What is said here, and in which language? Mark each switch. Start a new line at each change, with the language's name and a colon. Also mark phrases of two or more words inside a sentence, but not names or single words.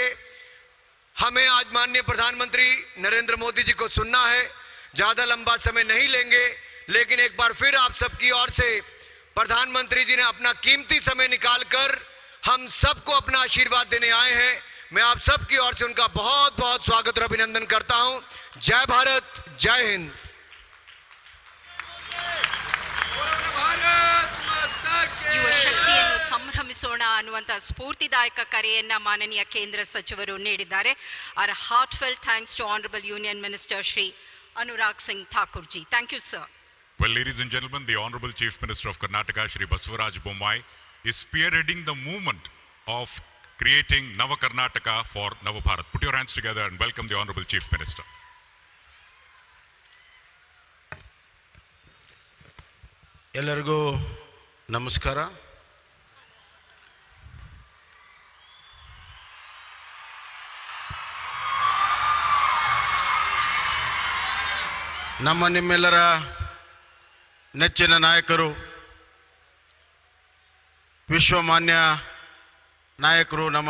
Hindi: हमें आज माननीय प्रधानमंत्री नरेंद्र मोदी जी को सुनना है, ज्यादा लंबा समय नहीं लेंगे, लेकिन एक बार फिर आप सबकी ओर से प्रधानमंत्री जी ने अपना कीमती समय निकालकर हम सबको अपना आशीर्वाद देने आए हैं। मैं आप सब की ओर से उनका बहुत बहुत स्वागत और अभिनंदन करता हूं। जय भारत, जय हिंद।
Kannada: ಯುವ ಶಕ್ತಿಯನ್ನು ಸಂಭ್ರಮಿಸೋಣ ಅನ್ನುವಂಥ ಸ್ಫೂರ್ತಿದಾಯಕ ಕರೆಯನ್ನ ಮಾನನೀಯ ಕೇಂದ್ರ ಸಚಿವರು ನೀಡಿದ್ದಾರೆ.
English: Our heartfelt thanks to Honorable Union Minister Shri Anurag Singh Thakur ji. Thank you, sir. Well, ladies and gentlemen, the Honorable Chief Minister of Karnataka, Shri Basavaraj Bommai, is spearheading the movement of creating Nava Karnataka for Nava Bharat. Put your hands together and welcome the Honorable Chief Minister.
Kannada: ಎಲ್ಲರಿಗೂ ನಮಸ್ಕಾರ. ನಿಮ್ಮೆಲ್ಲರ ನೆಚ್ಚಿನ ನಾಯಕರು, ವಿಶ್ವಮಾನ್ಯ ನಾಯಕರು, ನಮ್ಮ